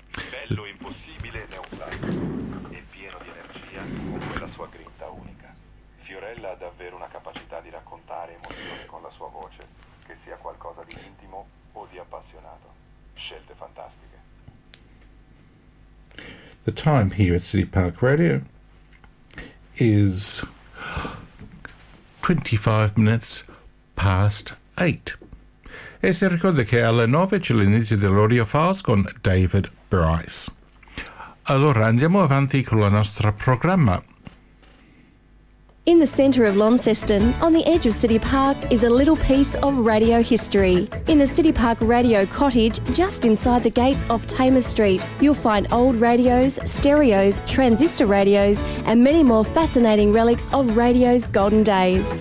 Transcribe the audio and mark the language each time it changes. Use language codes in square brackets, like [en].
[it] Bello e impossibile neoclassico e pieno di energia con quella sua grinta unica. Fiorella ha davvero una capacità di raccontare emozioni con la sua voce, che sia qualcosa di intimo o di appassionato. Scelte fantastiche. [en] The time here at City Park Radio is 25 minutes past 8. [it] E se ricorda che alle 9 c'è l'inizio dell'Audio Files con David Bryce. Allora andiamo avanti con la nostra programma. [en] In the centre of Launceston, on the edge of City Park, is a little piece of radio history. In the City Park Radio Cottage, just inside the gates off Tamer Street, you'll find old radios, stereos, transistor radios, and many more fascinating relics of radio's golden days.